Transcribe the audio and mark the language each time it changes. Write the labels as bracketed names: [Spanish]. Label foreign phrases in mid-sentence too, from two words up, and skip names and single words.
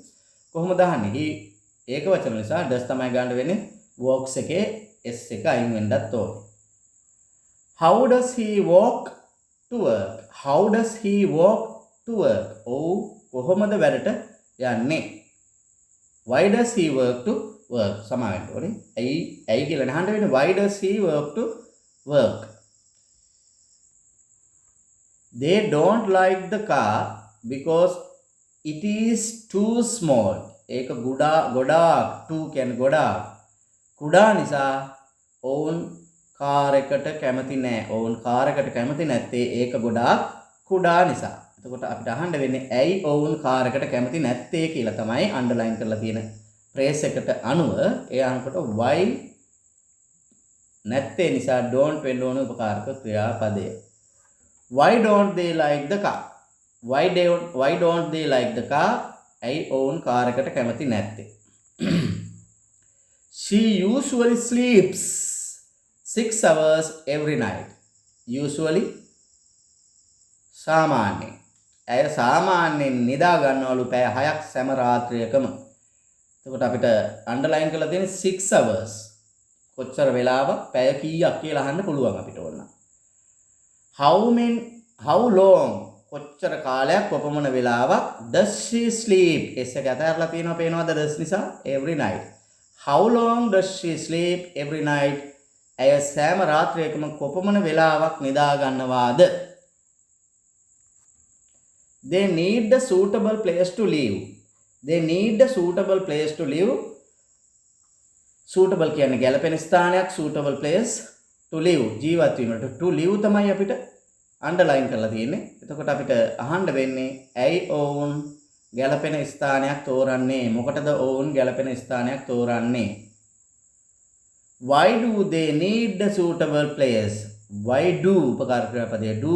[Sinhala] කොහොමද අහන්නේ? he ඒක වචන නිසා does තමයි ගන්න වෙන්නේ. walks එකේ s එක අයින් වෙන්නත් ඕනේ. [English] How does he walk to work? How does he walk to work? [Sinhala] ඔව් කොහොමද වැඩට යන්නේ? [English] Why does he work to work? [Sinhala] සමාවෙන්න ඕනේ. ඇයි කියලා අහන්න වෙන්නේ. [English] Why does he work to work? They don't like the car because it is too small. [Sinhala] ඒක ගොඩාක් to කියන්නේ ගොඩාක්. කුඩා නිසා ඔවුන් කාර් එකට කැමති නැහැ. ඔවුන් කාර් එකට කැමති නැත්තේ ඒක ගොඩාක් කුඩා නිසා. එතකොට අපිට අහන්න වෙන්නේ ඇයි ඔවුන් කාර් එකට කැමති නැත්තේ කියලා තමයි අන්ඩර්ලයින් කරලා තියෙන ෆ්‍රේස් එකට අනුව ඒ අහනකොට why නැත්තේ නිසා don't වෙන්න ඕන උපකාරක ක්‍රියාපදය. [English] Why don't they like the car? Why don't they like the car? [Sinhala] ඇයි ඔවුන් කාර් එකට කැමති නැත්තේ? [English] She usually sleeps 6 hours every night. [Sinhala] Usually සාමාන්‍යයෙන්. ඇය සාමාන්‍යයෙන් නිදා ගන්නවලු පැය 6ක් සෑම රාත්‍රියකම. එතකොට අපිට අන්ඩර්ලයින් කරලා තියෙන්නේ 6 hours. කොච්චර වෙලාවක් පැය කීයක් කියලා අහන්න පුළුවන් අපිට ඕන. [English] How long [Sinhala] කොච්චර කාලයක් කොපමණ වෙලාවක් [English] does she sleep? [Sinhala] එස් එක අතහැරලා තියෙනවා පේනවද does නිසා [English] every night. How long does she sleep every night? [Sinhala] ඇය සෑම රාත්‍රියකම කොපමණ වෙලාවක් නිදා ගන්නවාද? [English] They need a suitable place to live. They need a suitable place to live. [Sinhala] Suitable කියන්නේ ගැළපෙන ස්ථානයක්, [English] suitable place to live [Sinhala] ජීවත් වීමට. [English] To live [Sinhala] තමයි අපිට අන්ඩර්ලයින් කරලා තියෙන්නේ. එතකොට අපිට අහන්න වෙන්නේ ඇයි ඔවුන් ගැළපෙන ස්ථානයක් තෝරන්නේ? මොකටද ඔවුන් ගැළපෙන ස්ථානයක් තෝරන්නේ? [English] Why do they need a suitable place? Why do [Sinhala] උපකාර ක්‍රියාපදය [English] do.